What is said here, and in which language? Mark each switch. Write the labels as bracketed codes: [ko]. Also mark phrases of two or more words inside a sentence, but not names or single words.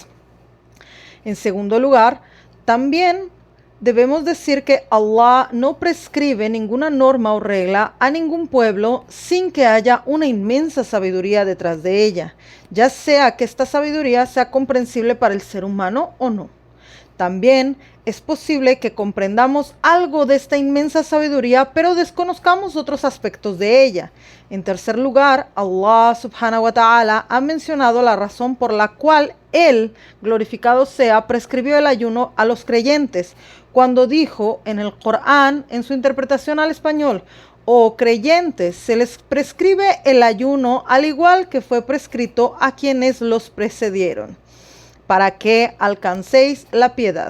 [es] En segundo lugar, también debemos decir que Allah no prescribe ninguna norma o regla a ningún pueblo sin que haya una inmensa sabiduría detrás de ella, ya sea que esta sabiduría sea comprensible para el ser humano o no. También es posible que comprendamos algo de esta inmensa sabiduría, pero desconozcamos otros aspectos de ella. En tercer lugar, [ar] الله سبحانه وتعالى [es] ha mencionado la razón por la cual Él, glorificado sea, prescribió el ayuno a los creyentes, cuando dijo en el Corán, en su interpretación al español: «Oh creyentes, se les prescribe el ayuno al igual que fue prescrito a quienes los precedieron, para que alcancéis la piedad».